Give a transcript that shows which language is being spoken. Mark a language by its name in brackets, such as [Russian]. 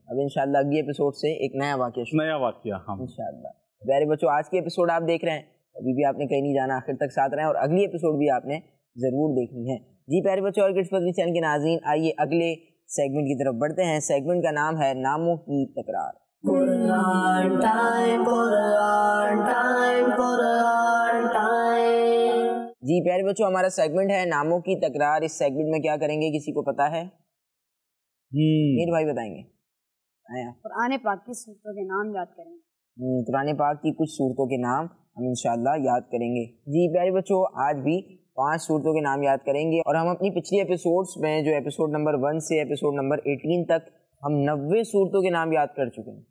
[Urdu] اب انشاءاللہ اگلی ایپیسوڈ سے ایک نیا واقعہ ہم انشاءاللہ. پیارے بچوں آج کے ایپیسوڈ آپ دیکھ رہے ہیں, ابھی بھی آپ نے کہیں نہیں جانا, آخر تک ساتھ رہیں, اور اگلی ایپیسوڈ بھی آپ نے ضرور دیکھنی ہے. جی پیارے بچوں اور کڈس مدنی چینل کے ناظرین, آئیے اگلے سیگمنٹ کی طرف بڑھتے ہیں. سیگمنٹ کا نام ہے ناموں کی تکرار. [English] Quran time, Quran time, Quran time. [Urdu] جی پیارے بچوں ہمارا سیگمنٹ ہے ناموں کی تکرار. اس سیگمنٹ میں کیا کریں گے کسی کو پتا ہے؟ میر بھائی بتائیں گے. قرآن پاک کی صورتوں کے نام یاد کریں گے. قرآن پاک کی کچھ صورتوں کے نام ہم انشاءاللہ یاد کریں گے. جی پیارے بچوں آج بھی 5 صورتوں کے نام یاد کریں گے, اور ہم اپنی پچھلی ایپیسوڈز میں جو ایپیسوڈ نمبر 1 سے ایپیسوڈ نمبر 18 تک ہم 90 صورتوں کے نام یاد کر چکے ہیں.